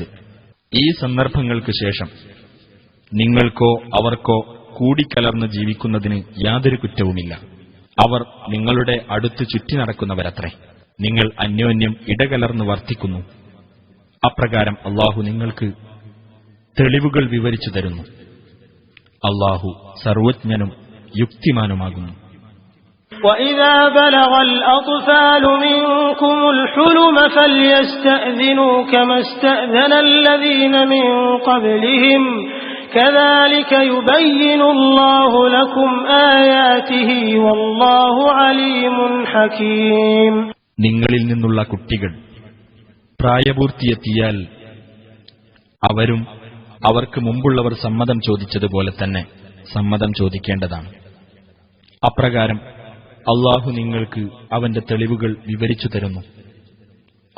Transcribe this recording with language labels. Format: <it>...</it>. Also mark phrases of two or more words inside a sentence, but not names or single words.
<ml>ഈ സന്ദർഭങ്ങൾക്ക് ശേഷം നിങ്ങൾക്കോ അവർക്കോ കൂടിക്കലർന്ന് ജീവിക്കുന്നതിന് യാതൊരു കുറ്റവുമില്ല. അവർ നിങ്ങളുടെ അടുത്ത് ചുറ്റി നടക്കുന്നവരത്രേ. നിങ്ങൾ അന്യോന്യം ഇടകലർന്ന് വർത്തിക്കുന്നു. അപ്രകാരം അല്ലാഹു നിങ്ങൾക്ക് തെളിവുകൾ വിവരിച്ചു തരുന്നു. അല്ലാഹു സർവജ്ഞനും യുക്തിമാനുമാകുന്നു.</ml> <ar>وَإِذَا بَلَغَ الْأَطْفَالُ مِنكُمُ الْحُلُمَ فَلْيَسْتَأْذِنُوا كَمَا اسْتَأْذَنَ الَّذِينَ مِن قَبْلِهِمْ كَذَلِكَ يُبَيِّنُ اللَّهُ لَكُمْ آيَاتِهِ وَاللَّهُ عَلِيمٌ حَكِيمٌ.</ar> <ml>നിങ്ങളിൽ നിന്നുള്ള കുട്ടികൾ പ്രായപൂർത്തിയെത്തിയാൽ അവരും അവർക്ക് മുമ്പുള്ളവർ സമ്മതം ചോദിച്ചതുപോലെ തന്നെ സമ്മതം ചോദിക്കേണ്ടതാണ്. അപ്രകാരം അല്ലാഹു നിങ്ങൾക്ക് അവന്റെ തെളിവുകൾ വിവരിച്ചു തരുന്നു.</ml>